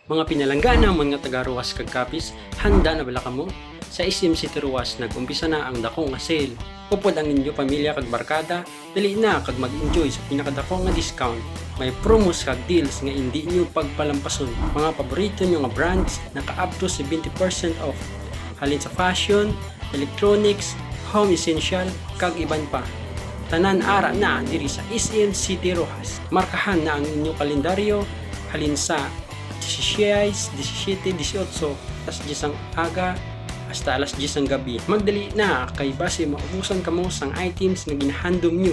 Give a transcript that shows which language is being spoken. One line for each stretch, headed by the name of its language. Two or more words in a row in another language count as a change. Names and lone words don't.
Hiligaynon: Mga pinalanggana mga taga-Ruwas kag Kapis, handa na bala kamo? Sa SM City Ruwas nag-umpisa na ang dakong nga sale. Upod ang inyo pamilya kag barkada, dali na kag mag-enjoy sa pinakadako nga discount. May promos kag deals nga hindi nyo pagpalampason. Mga paborito nyo nga brands naka-
English: up to 70% off.
Hiligaynon: Halin sa
English: fashion, electronics, home essential,
Hiligaynon: kag iban pa. Tanan ara na diri sa SM City Ruwas. Markahan na ang inyong kalendaryo halin sa 16, 17, 18, tas 10 ang aga hasta alas 10 ang gabi. Magdali na kay base maubusan kamo sang items nga ginahandom nyo.